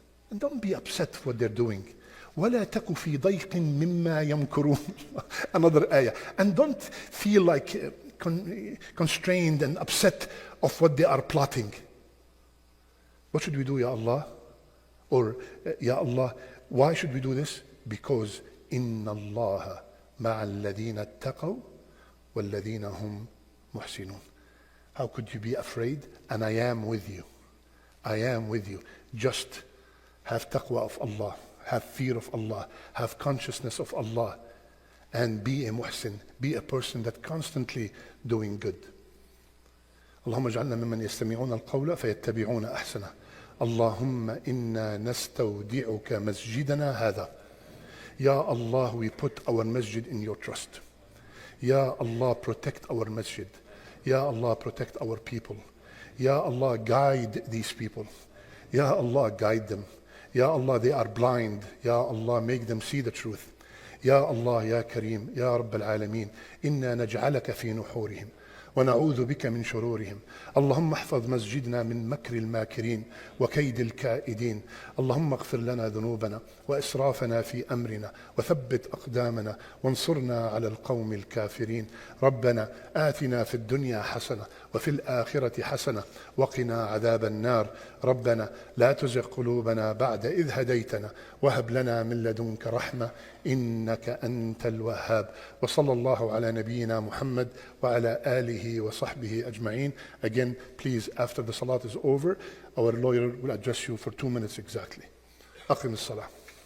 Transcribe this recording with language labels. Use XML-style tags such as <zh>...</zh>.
<en>And don't be upset for what they're doing.</en> <ar>وَلَا تَكُ فِي ضَيْقٍ مِمَّا يَمْكُرُونَ.</ar> <en>Another ayah. And don't feel like constrained and upset of what they are plotting. What should we do, Ya Allah? Or, Ya Allah, why should we do this? Because</en> <ar>إِنَّ اللَّهَ مَعَ الَّذِينَ اتَّقَوْا وَالَّذِينَ هُمْ مُحْسِنُونَ.</ar> <en>How could you be afraid? And I am with you. I am with you. Just have taqwa of Allah, have fear of Allah, have consciousness of Allah, and be a muhsin, be a person that constantly doing good.</en> <ar>اللهم اجعلنا ممن يستمعون القول فيتبعون أحسنه. اللهم إنا نستودعك مسجدنا هذا.</ar> <en>Ya Allah, we put our masjid in your trust. Ya Allah, protect our masjid. Ya Allah, protect our people. Ya Allah, guide these people. Ya Allah, guide them. Ya Allah, they are blind. Ya Allah, make them see the truth.</en> <ar>Ya Allah, Ya Kareem, Ya Rabb al-Alameen, inna naj'alaka fi nuhurihim ونعوذ بك من شرورهم. اللهم احفظ مسجدنا من مكر الماكرين وكيد الكائدين. اللهم اغفر لنا ذنوبنا وإسرافنا في أمرنا وثبت أقدامنا وانصرنا على القوم الكافرين. ربنا آتنا في الدنيا حسنة وفي الآخرة حسنة وقنا عذاب النار. ربنا لا تزغ قلوبنا بعد إذ هديتنا وهب لنا من لدنك رحمة إنك أنت الوهاب. وصلى الله على نبينا محمد وعلى آله وصحبه أجمعين.</ar> <en>Again, please, after the salat is over, our lawyer will address you for 2 minutes exactly.</en> <ar>أقم الصلاة.</ar>